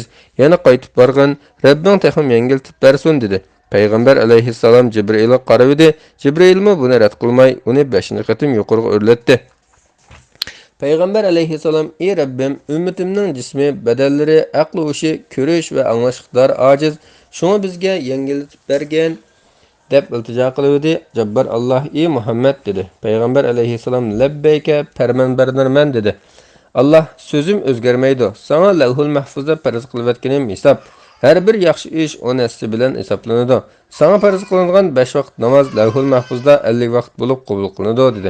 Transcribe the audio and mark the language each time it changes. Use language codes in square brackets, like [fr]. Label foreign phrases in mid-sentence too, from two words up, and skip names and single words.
[uz] Yana qaytib borgan, Rabbing texim yengiltib bersin" dedi. Payg'ambar alayhissalom Jibrilga qaradi. Jibrilmi buni rad qilmay, uni 5-chi qatim yuqoriga o'rlatdi. Payg'ambar alayhissalom, "Ey Rabbim, ummatimning jismi, badallari, aqli o'shi, ko'rish va anglash iqtidori ojiz. Şunu bizge yengiltib bergen" deb iltijo qildi. Jabbar Alloh, "Ey Muhammad" dedi. Payg'ambar alayhissalom, "Labbeyke, farmanbardarman" dedi. Alloh, "So'zim o'zgarmaydi. Sana Lavhul Mahfuzda farz qilayotganim hisob. Har bir yaxshi ish o'n asli bilan hisoblanadi. Sana farz qilingan 5 vaqt namoz Lavhul Mahfuzda 50 vaqt bo'lib qabul qilinadi" dedi.